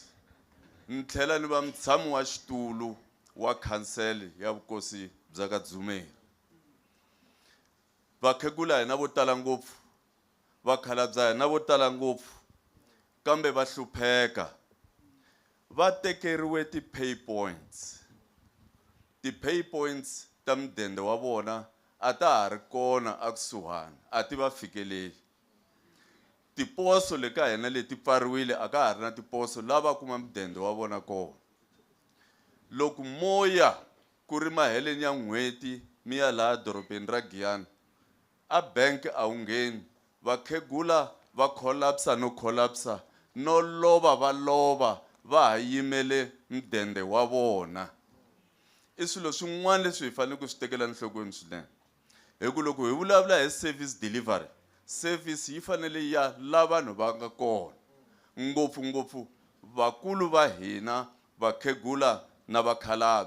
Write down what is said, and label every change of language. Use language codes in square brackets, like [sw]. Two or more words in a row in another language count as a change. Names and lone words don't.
[ts] Ni tlhela ni va mutshami wa xitulu wa council ya vukosi bya ka Dzumeri. Vakhegula hina vo tala ngopfu, vakhalabya hina vo tala ngopfu, kambe va hlupheka. Va tekeriwe ti- [en] pay points. [ts] Ti- [en] pay points [ts] ta mudende wa vona a ta ha ri kona a kusuhani, a ti va fikeleli. Tiposo le ka hina leti pfariwile a ka ha ri na tiposo lava kuma mudende wa vona kona. Loko moya ku ri maheleni ya n'hweti mi ya laha dorobeni ra Giyani, a bank a wu ngheni, vakhegula va collapse no collapse, no lova va lova va ha yimele mudende wa vona. I swilo swin'wana leswi hi fanele ku swi tekela enhlokweni swinene. Hi ku loko hi vulavula hi [en] service delivery, [ts] service yi fanele ya la vanhu va nga kona, ngopfungopfu vakulu va hina, vakhegula na vakhalabya.